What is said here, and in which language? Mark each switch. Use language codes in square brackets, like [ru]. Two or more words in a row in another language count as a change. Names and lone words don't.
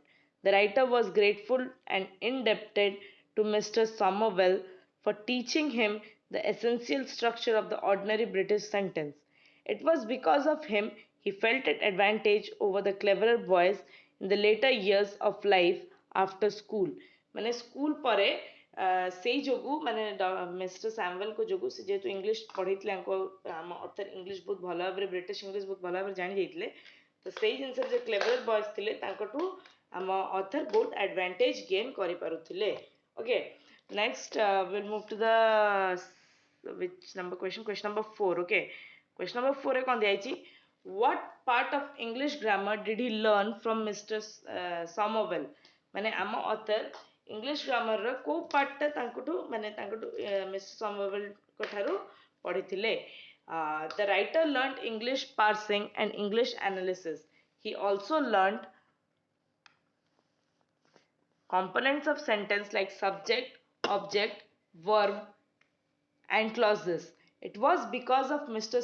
[en] The writer was grateful and indebted to Mr. Somervell for teaching him the essential structure of the ordinary British sentence. It was because of him he felt an advantage over the cleverer boys in the later years of life after school. [or] ମାନେ ସ୍କୁଲ ପରେ ସେଇ ଯୋଗୁ ମାନେ ମିଷ୍ଟର ସାମୁଏଲଙ୍କ ଯୋଗୁ ସେ ଯେହେତୁ ଇଂଲିଶ ପଢ଼େଇଥିଲେ ଆମ ଅଥର ଇଂଲିଶ ବହୁତ ଭଲ ଭାବରେ [en] British English [or] ବହୁତ ଭଲ ଭାବରେ ଜାଣି ଯାଇଥିଲେ, ତ ସେଇ ଜିନିଷରେ ଯେ [en] clever boys [or] ଥିଲେ ତାଙ୍କଠୁ ଆମ ଅଥର ବହୁତ [en] advantage gain [or] କରିପାରୁଥିଲେ. [en] okay, next we'll move to the which number question number 4. Okay, question number 4 [or] ରେ କ'ଣ ଦିଆଯାଇଛି? [en] What part of English grammar did he learn from Mr. Somervell? [or] ମାନେ ଆମ ଅଥର [en] English grammar [or] କୋଉ ପାର୍ଟଟା ତାଙ୍କଠୁ ମିଷ୍ଟର ସମରୱେଲଙ୍କ ଠାରୁ ପଢିଥିଲେ? [en] The writer learned English parsing and English analysis. He also learned components of sentence like subject, object, verb, and clauses. It was because of Mr.